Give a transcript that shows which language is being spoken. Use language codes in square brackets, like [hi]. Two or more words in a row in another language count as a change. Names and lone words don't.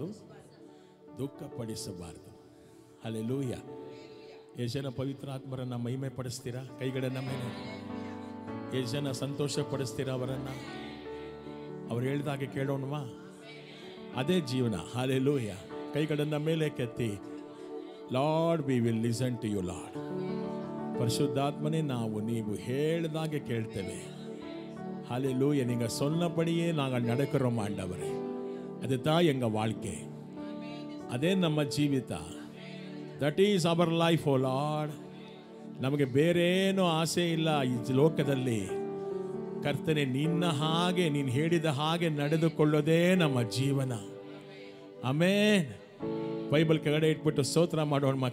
[kn] ದುಃಖಪಡಿಸಬಾರ್ದು. ಹಲ್ಲೆಲೂಯಾ. ಎಷ್ಟು ಜನ ಪವಿತ್ರಾತ್ಮರನ್ನು ಮಹಿಮೆ ಪಡಿಸ್ತೀರಾ? ಕೈಗಳನ್ನು ಮೇಲೆ. ಎಷ್ಟು ಜನ ಸಂತೋಷ ಪಡಿಸ್ತೀರಾ ಅವರನ್ನು? ಅವ್ರು ಹೇಳಿದಾಗೆ ಕೇಳೋಣವಾ? ಅದೇ ಜೀವನ. ಹಲ್ಲೆಲೂಯಾ. ಕೈಗಳನ್ನು ಮೇಲೆ ಕೆತ್ತಿ, [en] Lord we will listen to you Lord. [kn] ಪರಿಶುದ್ಧಾತ್ಮನೇ, ನೀವು ಹೇಳಿದಾಗೆ ಕೇಳ್ತೇವೆ. [ta] ஹல்லேலூயா. நீங்கள் சொன்னபடியே நாங்கள் நடக்கிறோம் ஆண்டவரே. அதுதான் எங்கள் வாழ்க்கை. [kn] ಅದೇ ನಮ್ಮ ಜೀವಿತ. [en] That is our life O Lord. [kn] ನಮಗೆ ಬೇರೇನೂ ಆಸೆ ಇಲ್ಲ ಈ ಲೋಕದಲ್ಲಿ. ಕರ್ತನೆ, ನಿನ್ನ ಹಾಗೆ ನೀನು ಹೇಳಿದ ಹಾಗೆ ನಡೆದುಕೊಳ್ಳೋದೇ ನಮ್ಮ ಜೀವನ. ಆಮೇನ್. ಬೈಬಲ್ ಕೆಳಗಡೆ ಇಟ್ಬಿಟ್ಟು ಸ್ತೋತ್ರ ಮಾಡೋಣ.